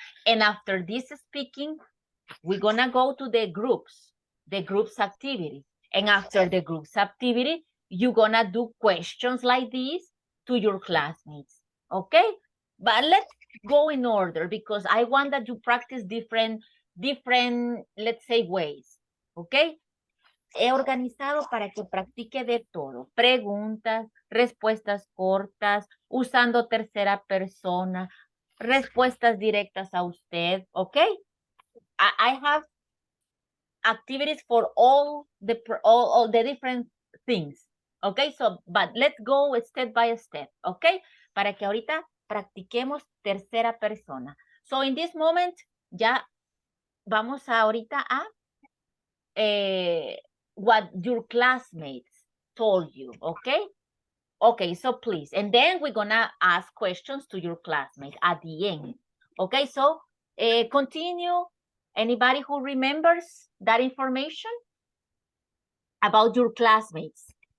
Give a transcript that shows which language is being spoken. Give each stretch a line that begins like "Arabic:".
English: And after this speaking, we're gonna go to the groups activity. And after the groups activity, you're gonna do questions like this to your classmates, okay? But let's go in order because I want that you practice different, let's say, ways, okay?
Spanish: He organizado para que practique de todo. Preguntas, respuestas cortas, usando tercera persona, respuestas directas a usted, okay?
English: I have activities for all the different things. Okay, so, but let's go step by step, okay?
Spanish: Para que ahorita practiquemos tercera persona.
English: So, in this moment,
Spanish: ya vamos ahorita a
English: what your classmates told you, okay? Okay, so please, and then we're gonna ask questions to your classmates at the end. Okay, so continue. Anybody who remembers that information about your classmates?